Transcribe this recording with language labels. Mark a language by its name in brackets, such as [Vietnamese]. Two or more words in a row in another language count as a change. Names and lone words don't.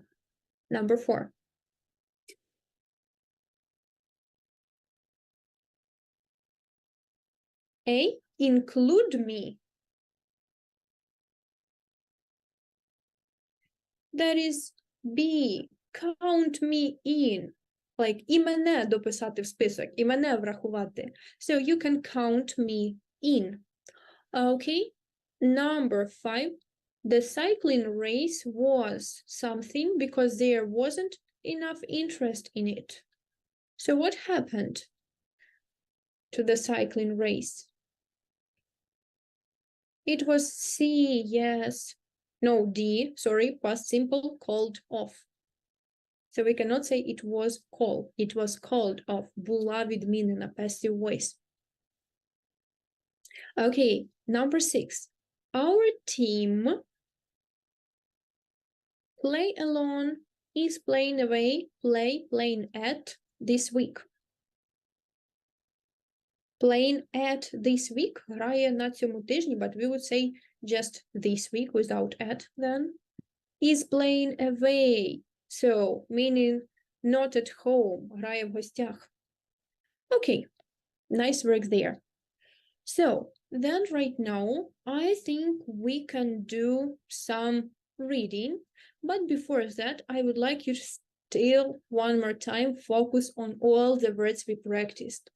[English] Number 4. A, include me. That is B, count me in. Like, [Ukrainian] і мене дописати в список, і мене врахувати. [English] So you can count me in. Okay, number 5, the cycling race was something because there wasn't enough interest in it. So what happened to the cycling race? It was C, yes. No, D, sorry, past simple, called off. So we cannot say it was called. It was called off. [Ukrainian] Була відмінена, [English] passive voice. Okay, number 6. Our team play alone is playing away, playing at this week. Playing at this week, [Ukrainian] грає на цьому тижні, [English] but we would say just this week without at then. Is playing away, so meaning not at home, [Ukrainian] грає в гостях. [English] Okay, nice work there. So then right now, I think we can do some reading, but before that, I would like you still one more time, focus on all the words we practiced.